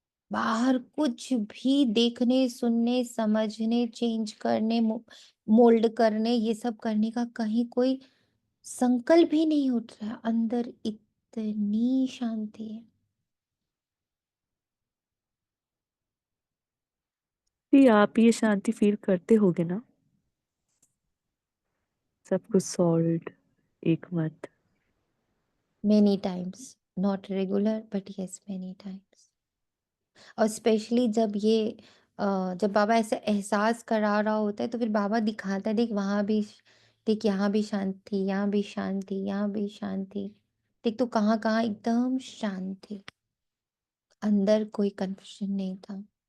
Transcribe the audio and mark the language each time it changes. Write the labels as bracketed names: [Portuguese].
[Hindi] बाहर कुछ भी देखने, सुनने, समझने, चेंज करने, मोल्ड करने, ये सब करने का कहीं कोई संकल्प भी नहीं उठ रहा है। अंदर इतनी शांति है। भी आप ये शांति फील करते होगे ना, सब कुछ सॉल्व, एक मत। [English] Many times, not regular, but yes, many times. [Hindi] और स्पेशली जब बाबा ऐसे एहसास करा रहा होता है तो फिर बाबा दिखाता है, देख वहां भी, देख यहाँ भी शांति, यहाँ भी शांति, यहाँ भी शांति। देख तो कहाँ कहाँ एकदम शांति, अंदर कोई कंफ्यूजन नहीं था।